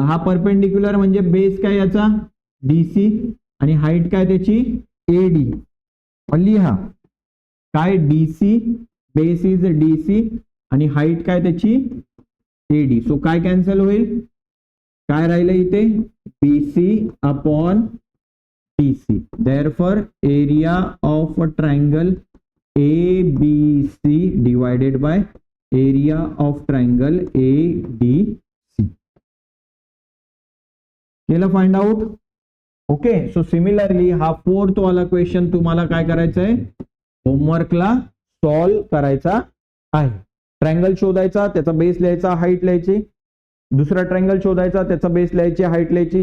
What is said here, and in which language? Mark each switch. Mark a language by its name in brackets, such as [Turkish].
[Marathi] हा परपेंडिक्युलर म्हणजे बेस काय याचा? DC आणि हाईट काय त्याची? AD. लिहा काय? DC. बेस इज DC आणि हाईट काय त्याची? AD. सो काय कॅन्सल होईल? काय राहिलं इथे? [English] BC अपॉन BC. Therefore area of a triangle ABC divided by area of triangle ADC. [Marathi] केलं find out. Okay, so similarly हा फोर्थ वाला क्वेश्चन तुम्हाला काय करायचं आहे, होमवर्कला सॉल्व करायचा आहे. ट्रायंगल शोधायचा, त्याचा बेस लिहायचा, हाईट लिहायची. दुसरा ट्रायंगल शोधायचा, त्याचा बेस लिहायची, हाईट लिहायची.